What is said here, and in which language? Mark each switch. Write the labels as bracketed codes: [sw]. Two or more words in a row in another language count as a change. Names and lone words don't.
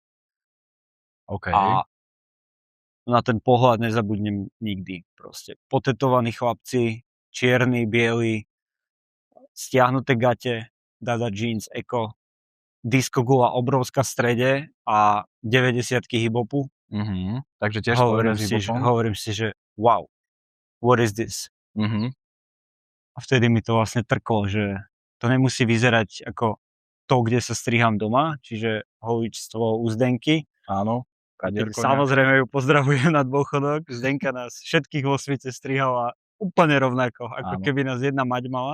[sk] A na ten pohľad nezabudnem nikdy. Proste potetovaní chlapci, čierny, biely, stiahnuté gate, dada jeans, eko, disco gula obrovská v strede a 90-ky hip-hopu. Takže tiež hovorím si, že [en] wow, what is this? [sk] A vtedy mi to vlastne trklo, že to nemusí vyzerať ako to, kde sa striham doma, čiže holičstvo u Zdenky. Áno. Samozrejme ju pozdravujem na dôchodok. Zdenka nás všetkých vo svete strihala úplne rovnako, ako keby nás jedna mať mala.